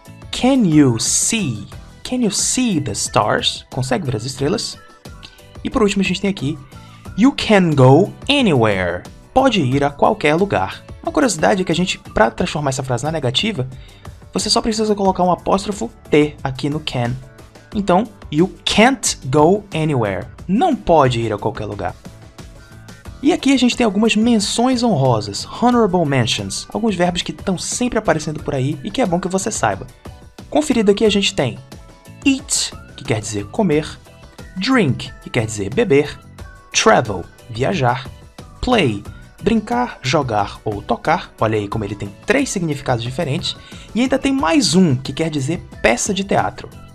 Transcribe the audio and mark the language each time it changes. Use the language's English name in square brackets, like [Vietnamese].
[English] Can you see the stars? [Portuguese] Consegue ver as estrelas? E por último a gente tem aqui [English] You can go anywhere. [Portuguese] Pode ir a qualquer lugar. Uma curiosidade é que a gente, para transformar essa frase na negativa, você só precisa colocar um apóstrofo T aqui no can. Então, [English] you can't go anywhere. [Portuguese] Não pode ir a qualquer lugar. E aqui a gente tem algumas menções honrosas, [English] honorable mentions, [Portuguese] alguns verbos que estão sempre aparecendo por aí e que é bom que você saiba. Conferido aqui a gente tem eat, que quer dizer comer, drink, que quer dizer beber, travel, viajar, play, brincar, jogar ou tocar, olha aí como ele tem 3 significados diferentes, e ainda tem mais um, que quer dizer peça de teatro.